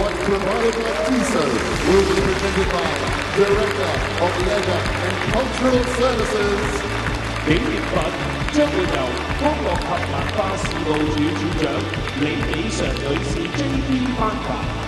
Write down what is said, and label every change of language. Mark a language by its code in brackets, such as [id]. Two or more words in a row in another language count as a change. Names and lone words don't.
[en] watch provided by Decisive, will be presented by Director of Leisure and Cultural Services. [yue] 紀念品將會由康樂及文化事務處處長李美常女士 JP 頒發。